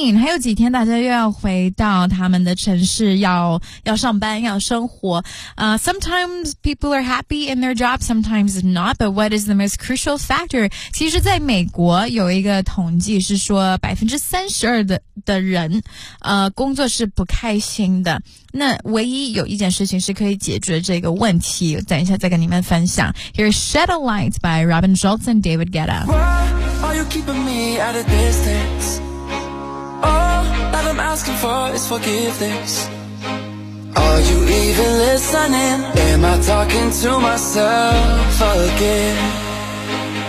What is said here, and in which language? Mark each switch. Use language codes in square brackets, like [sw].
[zh] 有几天大家又要回到他们的城市，要上班，要生活。 [en] Sometimes people are happy in their job, sometimes not, but what is the most crucial factor? [zh] 其实在美国有一个统计是说 32% 的人工作是不开心的。那唯一有一件事情是可以解决这个问题，等一下再跟你们分享。 [en] Here's Shed a Light by Robin Schultz and David Guetta. Why are you keeping me at a distance? All that I'm asking for is forgiveness. Are you even listening? Am I talking to myself again?